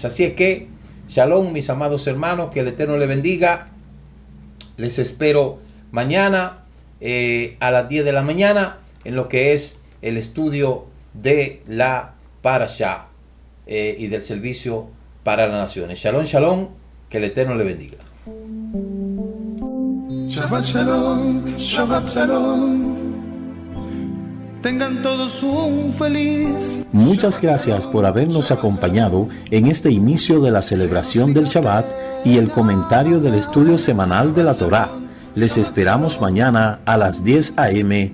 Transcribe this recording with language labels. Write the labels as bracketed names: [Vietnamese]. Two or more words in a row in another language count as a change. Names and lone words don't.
[Spanish] Así es que, shalom, mis amados hermanos, que el Eterno les bendiga. Les espero mañana a las 10 de la mañana en lo que es el estudio de la Parashá y del servicio para las naciones. [Hebrew] שלום, שלום, [Spanish] que el Eterno le bendiga. [Hebrew] שבת שלום, שבת שלום. [Spanish] Tengan todos un feliz. Muchas gracias por habernos acompañado en este inicio de la celebración del Shabbat y el comentario del estudio semanal de la Torá. Les esperamos mañana a las 10 a.m.